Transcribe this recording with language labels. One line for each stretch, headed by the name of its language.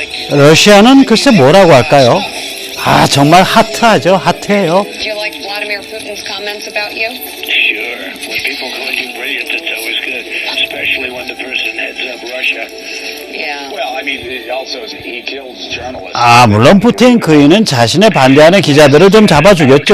Korean: 러시아는 글쎄 뭐라고 할까요? 정말 핫하죠. 핫해요.
English: Do you like Vladimir Putin's comments about you? Sure. When people call you brilliant, it's always good, especially when the person heads up Russia. Yeah. Well, I mean, it also he kills journalists.
Korean: 물론 푸틴 그이는 자신의 반대하는 기자들을 좀 잡아주겠죠.